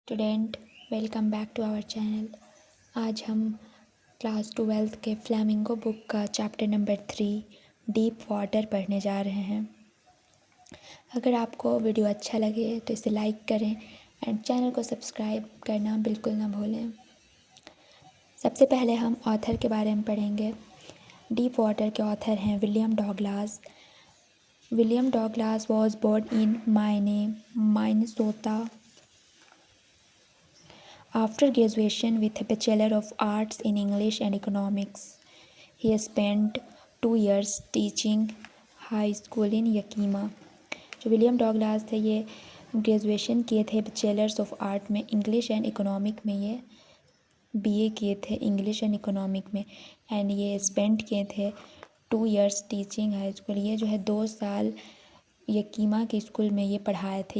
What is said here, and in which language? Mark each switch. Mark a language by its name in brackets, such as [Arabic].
[Hindi] Student, [English] Welcome back to our channel. [Hindi] आज हम class 12th के फ्लैमिंगो बुक का चैप्टर नंबर 3 डीप वाटर पढ़ने जा रहे हैं। अगर आपको वीडियो अच्छा लगे तो इसे लाइक करें एंड चैनल को सब्सक्राइब करना बिल्कुल ना भूलें। सबसे पहले हम ऑथर के बारे में पढ़ेंगे। डीप वाटर के ऑथर हैं William Douglas. William Douglas was born in Minnesota [English] after graduation with a Bachelor of Arts in English and Economics. He spent 2 years teaching high school in Yakima. [Hindi] जो William Douglas थे ये graduation किए थे bachelors of art में, English and economic में ये BA किए थे इंग्लिश एंड इकोनॉमिक में, एंड ये स्पेंड किए थे [English] 2 years teaching high school. [Hindi] ये जो है 2 साल यकीमा के स्कूल में ये पढ़ाए थे।